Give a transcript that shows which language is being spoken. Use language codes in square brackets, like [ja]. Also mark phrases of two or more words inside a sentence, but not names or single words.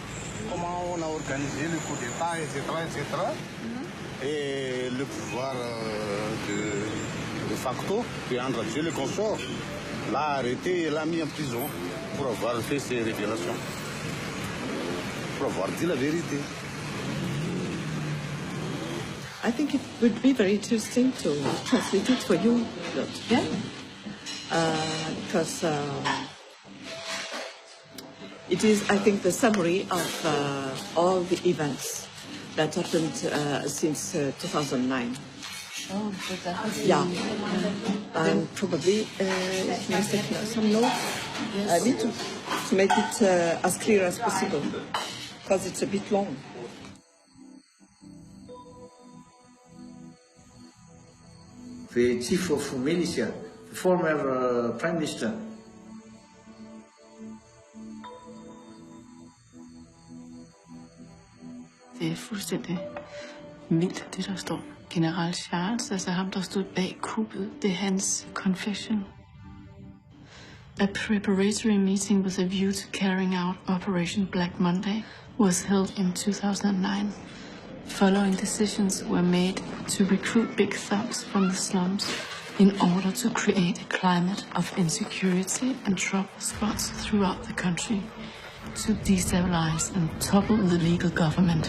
[fr] Comment on a organisé le coup d'État, etc., etc. Et le pouvoir de facto de André le consort l'a arrêté et l'a mis en prison pour avoir fait ces révélations. Pour avoir dit la vérité. [en] I think it would be very interesting to translate it for you, yeah? Because it is, I think, the summary of all the events that happened since 2009. Oh, but that has Yeah, and probably it must take some notes. I need to make it as clear as possible, because it's a bit long. The chief of militia, the former prime minister. [da] Det er fuldstændig vildt, det der står. General Charles, altså ham, der stod bag kuppet, det er hans confession. [en] A preparatory meeting with a view to carrying out Operation Black Monday was held in 2009. Following decisions were made to recruit big thugs from the slums in order to create a climate of insecurity and trouble spots throughout the country to destabilize and topple the legal government.